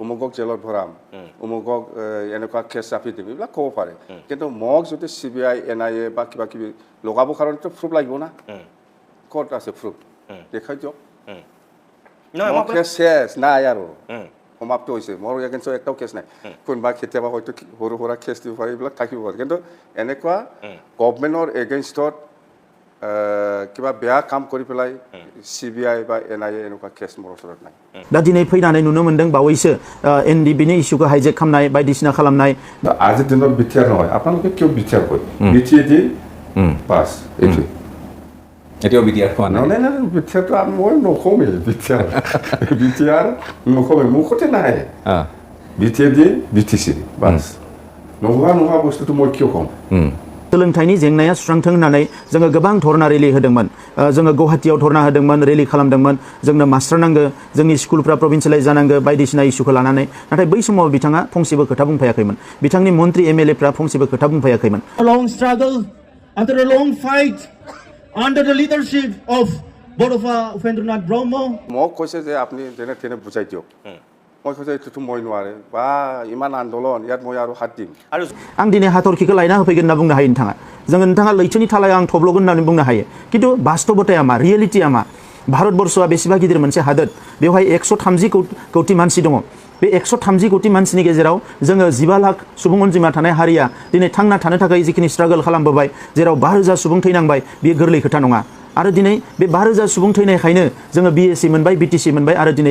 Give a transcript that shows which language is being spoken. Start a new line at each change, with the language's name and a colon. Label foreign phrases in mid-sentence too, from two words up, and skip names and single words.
Assamese: অমুকক জেলত ভৰাম অমুকক এনেকুৱা কেছ চাপি দিম এইবিলাক ক'ব পাৰে কিন্তু মোক যদি CBI NIA বা কিবা কিবি লগাব কাৰণেতো প্ৰুফ লাগিব না ক'ত আছে প্ৰুফ দেখাই দিয়ক মোৰ কেছ শেষ নাই আৰু সমাপ্ত হৈছে মোৰ এগেইনষ্টত একটাও কেছ নাই কোনোবা কেতিয়াবা হয়তো সৰু সুৰা কেছ দিব পাৰে এইবিলাক থাকিব পাৰে কিন্তু এনেকুৱা গভৰ্ণমেণ্টৰ এগেইনষ্টত কিবা বেয়া কাম কৰি পেলাই CBI বা NIA এনেকুৱা কেছ মোৰ ওচৰত নাই
Bodo: दा दिनै फैनानै नुनो मोनदों बावैसो NDBनि इस्युखौ हाइजेक खालामनाय बायदिसिना खालामनाय
Assamese: আজিৰ দিনত BTR নহয় আপোনালোকে কিয় BTR কয় BTC বাছ এইটো এতিয়াও BTR খোৱা নাই নাই BTRটো মই নকমেই BTR নকমেই মুখতে নাই BTC BTC বাছ নোহোৱা বস্তুটো মই কিয় কম
Bodo: सोलोंथाइनि जेंनाया सुस्रांथों होननानै जोङो गोबां धरना रेलि होदोंमोन जोङो गुवाहाटीयाव धरना होदोंमोन रेलि खालामदोंमोन जोंनो मास्टार नांगौ जोंनि स्कुलफ्रा प्रभिन्सियेलाइज जानांगौ बायदिसिना इस्युखौ लानानै नाथाय बै समाव बिथाङा फंसेबो खोथा बुंफायाखैमोन बिथांनि मन्त्रि MLAफ्रा फंसेबो खोथा बुंफायाखैमोन
English: A long struggle after a long fight under the leadership of Borofa Uphendranath Brahmo
Assamese: মোক কৈছে যে আপুনি যেনে তেনে বুজাই দিয়ক মই কৈছে এইটোতো মই নোৱাৰে বা ইমান আন্দোলন ইয়াত মই আৰু হাত দিম
Bodo: आरो आं दिनै हाथरखिखौ लायना होफैगोन होनना बुंनो हायो नोंथाङा लैथोनि थालायाव आं थब्लगोन होननानै बुंनो हायो खिन्थु बास्तबताया मा रियेलिटिया मा भारतबर्षआ बेसेबा गिदिर मोनसे हादोर बेवहाय 130 कौटि मानसि दङ बे 130 कौटि मानसिनि गेजेराव जोङो 15 लाख सुबुं अनजिमा थानाय हारिया दिनै थांना थानो थाखाय जिखिनि स्ट्रागल खालामबोबाय जेराव 5000 सुबुं थैनांबाय बेयो गोरलै खोथा नङा आरो दिनै बे 5000 सुबुं थैनायखायनो जोङो BSc मोनबाय BTC मोनबाय आरो दिनै